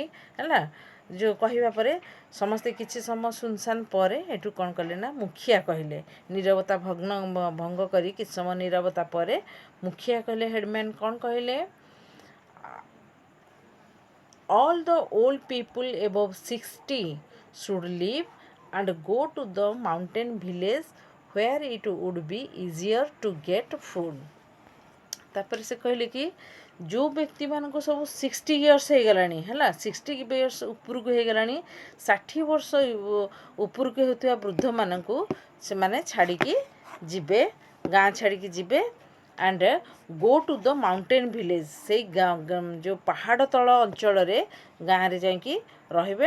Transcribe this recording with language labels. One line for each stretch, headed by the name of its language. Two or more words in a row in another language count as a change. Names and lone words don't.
Odia: ହେଲା, ଯେଉଁ କହିବା ପରେ ସମସ୍ତେ କିଛି ସମୟ ଶୂନଶାନ ପରେ ଏଠୁ କ'ଣ କଲେ ନା, ମୁଖିଆ କହିଲେ, ନୀରବତା ଭଙ୍ଗ କରି କିଛି ସମୟ ନୀରବତା ପରେ ମୁଖିଆ କହିଲେ, ହେଡ଼ମ୍ୟାନ୍ କ'ଣ କହିଲେ,
English: All the old people above 60 should leave and go to the mountain village where it would be easier to get food.
Odia: ତାପରେ ସେ କହିଲେ କି ଯେଉଁ ବ୍ୟକ୍ତିମାନଙ୍କୁ ସବୁ 60 ଇୟର୍ସ ହେଇଗଲାଣି, ହେଲା, 60 ଇୟର୍ସ ଉପରକୁ ହେଇଗଲାଣି, 60 ବର୍ଷ ଉପରକୁ ହେଉଥିବା ବୃଦ୍ଧମାନଙ୍କୁ ସେମାନେ ଛାଡ଼ିକି ଯିବେ, ଗାଁ ଛାଡ଼ିକି ଯିବେ।
English: And go to the mountain village,
Odia: ସେଇ ଯେଉଁ ପାହାଡ଼ ତଳ ଅଞ୍ଚଳରେ ଗାଁରେ ଯାଇକି ରହିବେ।